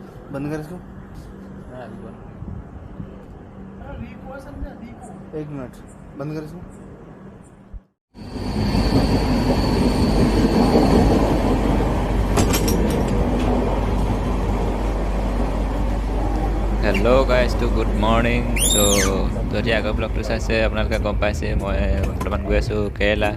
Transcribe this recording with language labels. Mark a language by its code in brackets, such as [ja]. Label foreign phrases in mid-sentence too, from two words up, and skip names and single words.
[hi] बंद कर इसको। एक मिनट, बंद कर इसको। [en] hello guys to good morning. [as] চ' যদি আগৰ ব্লগটো চাইছে আপোনালোকে গম পাইছে মই বৰ্তমান গৈ আছোঁ কেৰেলা।